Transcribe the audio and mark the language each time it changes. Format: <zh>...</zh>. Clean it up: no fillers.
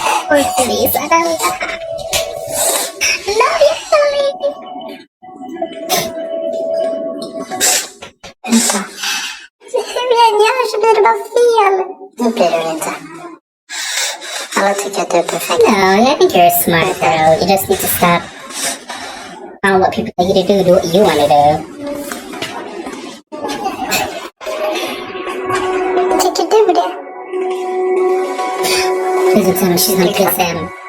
<en>Oj, Felice, I love you, Felice.</en> <sv>Hur jag än gör så blir det bara fel. Det blir det inte. Alla tycker att du är perfekt.</sv> <en>No, I think you're smart, girl. You just need to stop. I don't want people to tell you to do what you want to do.</en> <sv>Tycker du det?</sv> <en>Please don't tell him she's gonna kiss him.</en>